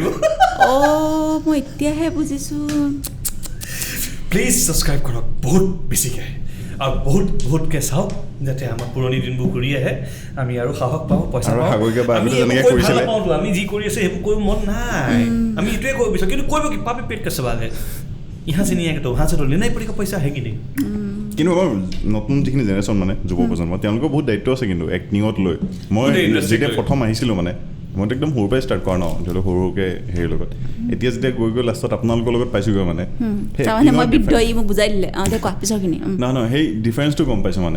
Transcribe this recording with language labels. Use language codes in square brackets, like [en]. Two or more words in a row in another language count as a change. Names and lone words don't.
[as] মই এতিয়াহে বুজিছোঁ। প্লিজ ছাবস্ক্ৰাইব কৰক বহুত বেছিকৈ, আৰু বহুতকৈ চাওক, যাতে আমাৰ পুৰণি দিনবোৰ ঘূৰি আহে, আমি আৰু সাহস পাওঁ, পইচা পাওঁ। আমি যি কৰি আছোঁ সেইবোৰ কৰিব মন নাই, আমি এইটোৱে কৰিব বিচাৰোঁ, কিন্তু কৰিব কি [hi] पापी पेट कैसे वाले यहाँ से नहीं आएगा तो वहाँ से तो लेना ही पड़ेगा पैसा है कि नहीं। [as] কিন্তু আমাৰ নতুন যিখিনি জেনেৰেশ্যন মানে যুৱ প্ৰজন্ম তেওঁলোকৰ বহুত দায়িত্ব আছে কিন্তু এক্টিঙত লৈ। মই যেতিয়া প্ৰথম আহিছিলোঁ মানে মইতো একদম সৰুৰ পৰাই ষ্টাৰ্ট কৰা ন, ধৰি লওক সৰুকৈ হেৰিৰ লগত। এতিয়া যেতিয়া গৈ লাষ্টত আপোনালোকৰ লগত পাইছোঁগৈ মানে নহয় সেই ডিফাৰেঞ্চটো গম পাইছোঁ মানে।